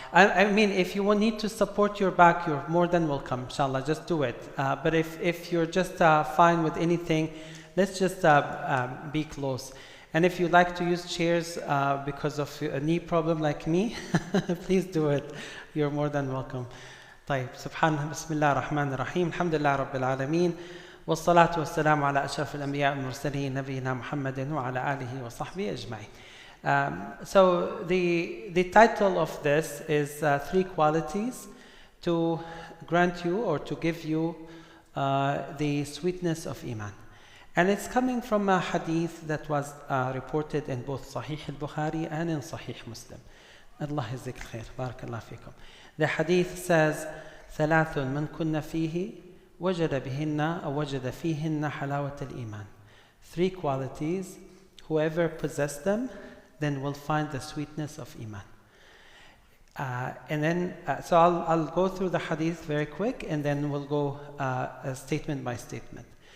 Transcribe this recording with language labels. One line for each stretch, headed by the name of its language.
English: I mean, if you need to support your back, you're more than welcome inshallah, just do it. But if you're just fine with anything, let's just be close. And if you like to use chairs because of a knee problem like me, please do it. You're more than welcome.
Arabic: طيب سبحان بسم الله الرحمن الرحيم الحمد لله رب العالمين والصلاة والسلام على أشرف الأنبياء والمرسلين نبينا محمد وعلى آله وصحبه أجمعين.
English: So the title of this is 3 qualities to grant you or to give you the sweetness of Iman. And it's coming from a hadith that was reported in both Sahih al-Bukhari and in Sahih Muslim.
Arabic: Allah yazzik khair. Barakallah fikum.
English: The hadith says,
Arabic: ثلاث من كن فيه وجد بهن أو وجد فيهن حلاوة الإيمان.
English: 3 qualities, whoever possess them, then will find the sweetness of Iman. And then, so I'll go through the hadith very quick, and then we'll go statement by statement.